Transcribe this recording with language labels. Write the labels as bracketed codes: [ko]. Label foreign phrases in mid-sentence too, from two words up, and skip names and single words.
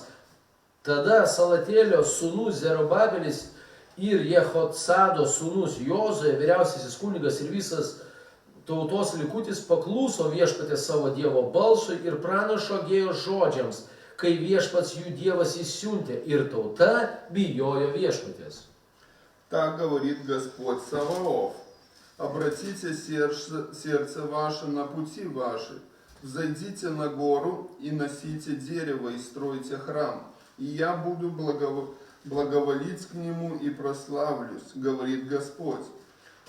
[lt] Tada Salatėlio sūnus Zerubabelis ir Jehotsado sūnus Jozuė, vyriausiasis kunigas ir visas tautos likutis pakluso viešpatės savo Dievo balsui ir pranašo Agėjo žodžiams, kai viešpats jų Dievas įsiuntė ir tauta bijojo viešpatės. [ru] Так говорит Господь Саваоф. Обратите сердце ваше на пути ваши, взойдите на гору и носите дерево и стройте храм, и я буду благоволить к нему и прославлюсь, говорит Господь.